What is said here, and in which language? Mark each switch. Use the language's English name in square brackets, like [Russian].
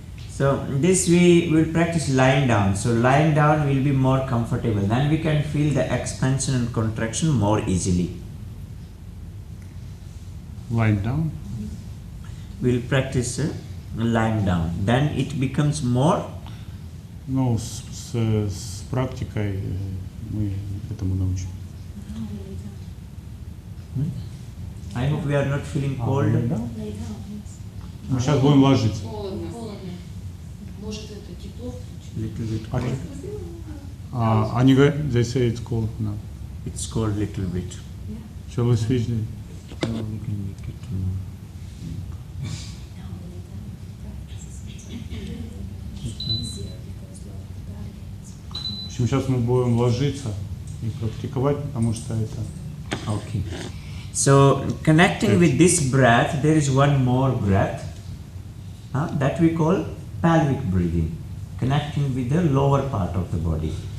[English] So this we will practice lying down. So lying down will be more comfortable. Then we can feel the expansion and contraction more easily. Lying down. We'll practice lying down. Then it becomes more. [Russian] Ну, с практикой мы этому научим. [English] I hope we are not feeling cold. Lay down, yes. [Russian] Мы сейчас будем ложиться. Холодно. Может, это тепло включить? [English] Little bit cold. [Russian] Они говорят, [English] they say it's cold now. It's cold little bit. Shall we switch it? No, we can make it more. [Russian] В общем, сейчас мы будем ложиться и практиковать, потому что это... [English] Okay. So connecting with this breath, there is one more breath that we call pelvic breathing. Connecting with the lower part of the body.